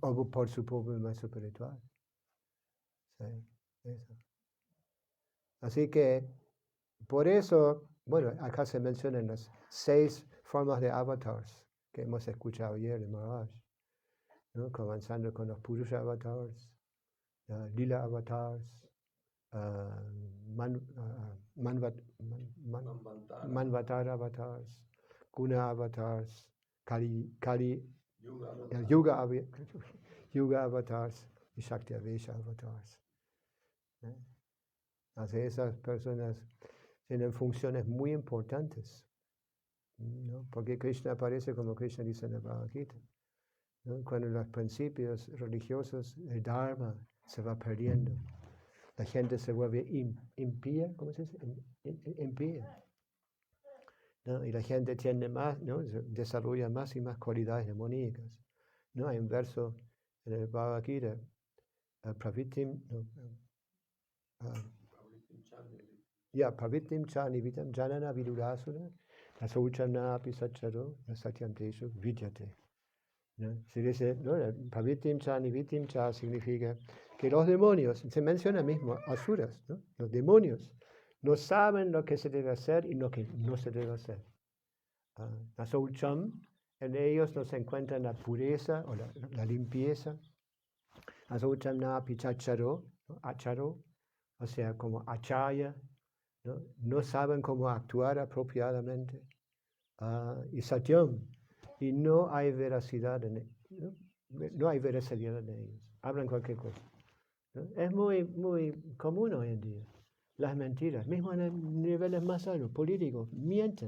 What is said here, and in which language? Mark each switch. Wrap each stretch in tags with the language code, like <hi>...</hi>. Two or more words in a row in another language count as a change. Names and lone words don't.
<es>O por su propio maestro espiritual. Sí, eso. Así que, por eso, bueno, acá se mencionan las 6 formas de avatars que hemos escuchado ayer de Maharaj, ¿no? Comenzando con los Purusha avatars, Lila avatars, Manvatara avatars, Guna avatars, Yuga avatars y Shakti-avesha avatars. Así esas personas tienen funciones muy importantes, ¿no? Porque Krishna aparece como Krishna dice en la Bhagavad Gita, ¿no? Cuando los principios religiosos, el Dharma, se va perdiendo, la gente se vuelve impía, ¿cómo se dice? Impía, ¿no? Y la gente tiene más, ¿no? Desarrolla más y más cualidades demoníacas, ¿no? Hay un verso en el Bhagavad Gita,</es> <sa>Pravittim, Pravittim cha nivitam janana vidurasura, asauchana api sacharo, satyanteshu vidyate.</sa> <es>¿No? Se dice, ¿no?</es> <sa>Pravittim cha nivitim cha</sa> <es>significa que los demonios, se menciona mismo, asuras, ¿no? Los demonios no saben lo que se debe hacer y lo que no se debe hacer. Asaucham, en ellos no se encuentra la pureza o la limpieza.</es> <sa>Asaucham na api sacharo,</sa> <es>¿no? Acharo, o sea, como achaya, ¿no? No saben cómo actuar apropiadamente. Y satyam, y no hay veracidad en ellos, no hay veracidad en ellos, hablan cualquier cosa, ¿no? Es muy común hoy en día, las mentiras, mismo en niveles más altos, políticos, mienten.</es>